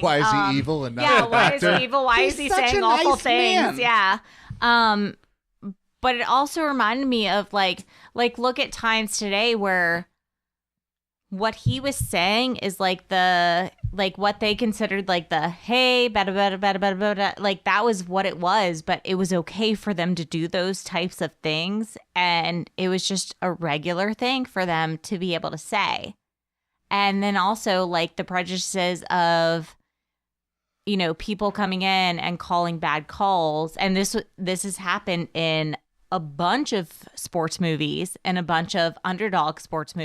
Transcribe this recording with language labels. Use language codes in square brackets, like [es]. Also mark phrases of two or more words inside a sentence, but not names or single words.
[en] Why is he evil and not yeah, an why actor? is he evil? Why He's is he such saying a awful nice things? man. Yeah. But it also reminded me of like look at times today where what he was saying is like what they considered like the hey bada bada bada bada bada, like that was what it was, but it was okay for them to do those types of things, and it was just a regular thing for them to be able to say. And then also like the prejudices of, you know, people coming in and calling bad calls, and this has happened in a bunch of sports movies and a bunch of underdog sports movies.